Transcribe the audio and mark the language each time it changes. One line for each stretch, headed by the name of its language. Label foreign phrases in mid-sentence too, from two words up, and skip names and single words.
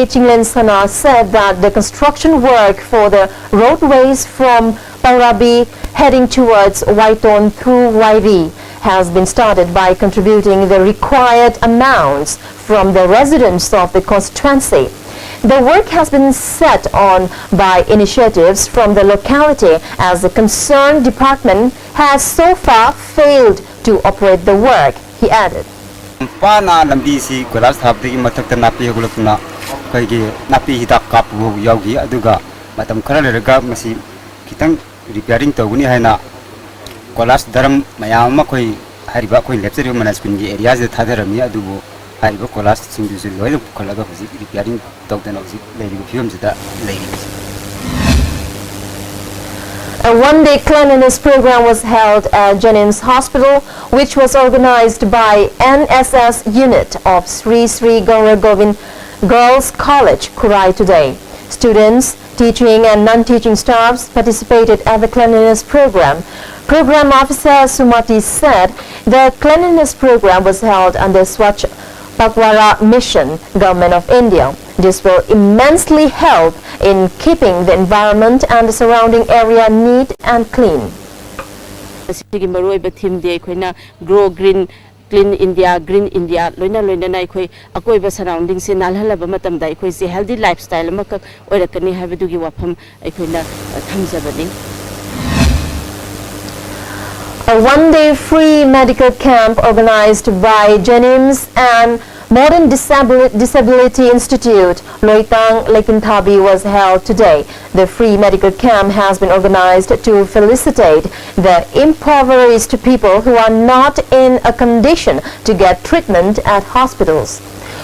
English: Chinglen Sana, said that the construction work for the roadways from Parabi heading towards Waiton through Wairi has been started by contributing the required amounts from the residents of the constituency. The work has been set on by initiatives from the locality as the concerned department has so far failed to operate the work, he added.
Manipuri: Pana lambisi kolas habdi matak napi hagulukna kaigi napi hidak kapu yaugi aduga matam khara lerga masi kitang repairing tawuni haina kolas daram mayam ma koi hariba koi lepseri management gi areas de thadarami adubu hariba kolas singdu loi khalaga husi repairing tawdana husi leiri fium jida leiri.
English: A one-day cleanliness program was held at Jennings Hospital, which was organized by NSS unit of Sri Sri Gaura Govind Girls College, Kurai today. Students, teaching and non-teaching staffs participated at the cleanliness program. Program officer Sumati said the cleanliness program was held under Swachh Pakwara Mission, Government of India. This will immensely help in keeping the environment and the surrounding area neat and clean. Grow green, clean India, green India.
Manipuri: Loina na ikoi akoiba surroundings se nalhalaba matam da ikoi se
English: healthy lifestyle
Manipuri: makak oirakani habidugi wafam ikoi na thamjabani.
English: A one-day free medical camp organized by Jennings and Modern Disability Institute, Loitang, Lekinthabi was held today. The free medical camp has been organized to felicitate the impoverished people who are not in a condition to get treatment at hospitals.